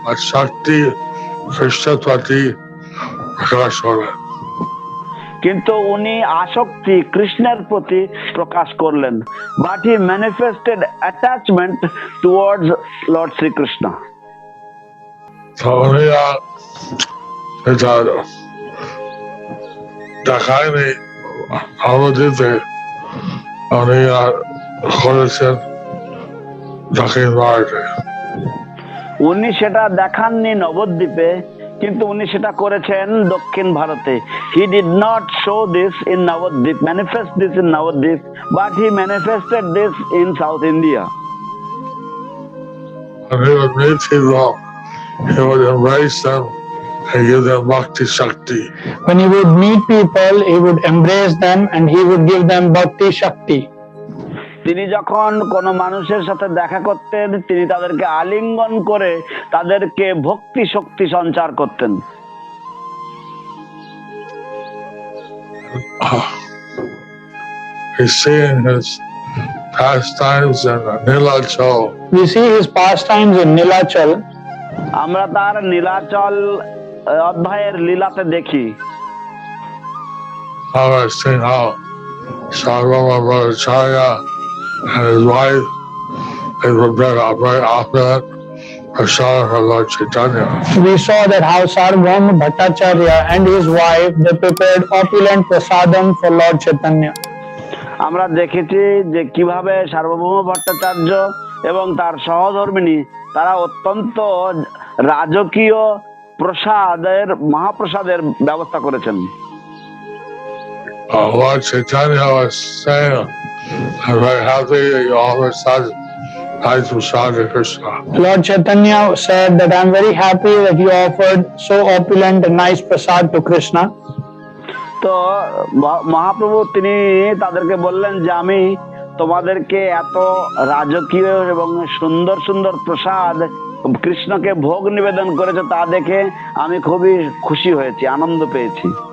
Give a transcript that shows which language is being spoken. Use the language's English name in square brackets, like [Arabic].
[Bangla] Shakti Krishna Prati প্রকাশ করলেন। কিন্তু উনি আসক্তি কৃষ্ণের প্রতি প্রকাশ করলেন। [English] But he manifested attachment towards lord Shrikrishna. [Bangla] উনি এটা দেখায়নি নবদ্বীপে, উনি করেছেন দক্ষিণ ভারতে। উনি সেটা দেখাননি নবদ্বীপে, কিন্তু উনি সেটা করেছেন দক্ষিণ ভারতে। [English] He did not show this in Nabadwip, manifest this in Nabadwip, but he manifested this in south India. And he would meet people, he would embrace them and give them bhakti shakti. When he would meet people, he would embrace them and he would give them bhakti shakti. [Bangla] তিনি যখন কোনো মানুষের সাথে দেখা করতেন, তিনি তাদেরকে আলিঙ্গন করে তাদেরকে ভক্তি শক্তি সঞ্চার করতেন। [English] He's seeing his pastimes in Nilachal. We see his pastimes in Nilachal. [Bangla] আমরা তার নীলাচল অধ্যায়ের লীলাতে দেখি। [English] I was seeing how Sarvama Bhattacharya and his wife, they would bring up very opulent prasad for Lord Chaitanya. We saw that how Sarvabhauma Bhattacharya and his wife, they prepared opulent prasadam for Lord Chaitanya. [Bangla] আমরা দেখেছি যে কিভাবে সার্বভৌম ভট্টাচার্য এবং তার সহধর্মিণী তারা অত্যন্ত রাজকীয় প্রসাদের মহাপ্রসাদের ব্যবস্থা করেছেন। [English] Lord Chaitanya was saying, I'm very happy that you offered such nice prasad to Krishna. Lord Chaitanya said that I'm very happy that you offered so opulent and nice prasad to Krishna. [Bangla] তো মহাপ্রভু তিনি তাদেরকে বললেন যে আমি তোমাদেরকে এত রাজকীয় এবং সুন্দর সুন্দর প্রসাদ কৃষ্ণকে ভোগ নিবেদন করেছে, তা দেখে আমি খুবই খুশি হয়েছি, আনন্দ পেয়েছি।